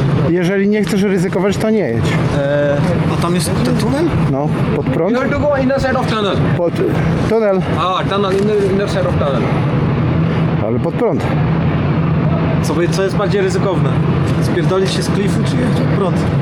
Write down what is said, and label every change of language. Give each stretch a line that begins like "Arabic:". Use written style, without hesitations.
Polish: Jeżeli nie chcesz ryzykować, to nie jedź. A tam jest ten tunel? No, pod prąd.
English: You have to go inner side of tunnel.
Polish: Pod tunel,
English: Tunnel, inner side of tunnel.
Polish: ale pod prąd. Co jest bardziej ryzykowne? Spierdolić się z klifu czy jechać pod prąd?